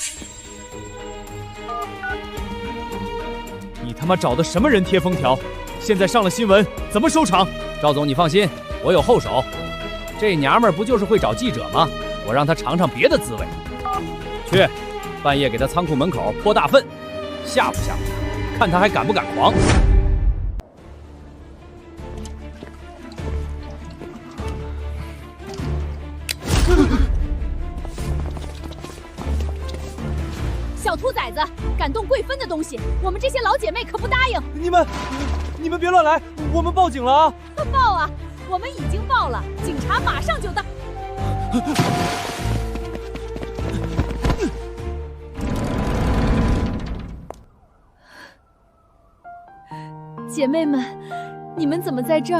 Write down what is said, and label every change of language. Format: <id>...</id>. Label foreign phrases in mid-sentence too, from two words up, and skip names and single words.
<zh>你他媽找的什麼人貼封條？現在上了新聞，怎麼收場？趙總，你放心，我有後手。這娘們兒不就是會找記者嗎？我讓她嘗嘗別的滋味。去，半夜給她倉庫門口潑大糞，嚇唬嚇唬她，看她還敢不敢狂。小兔崽子，敢动贵芬的東西，我們這些老姐妹可不答應。你們別亂來，我們報警了啊！報啊！我們已經報了，警察馬上就到。姐妹們，你們怎麼在這兒？</zh>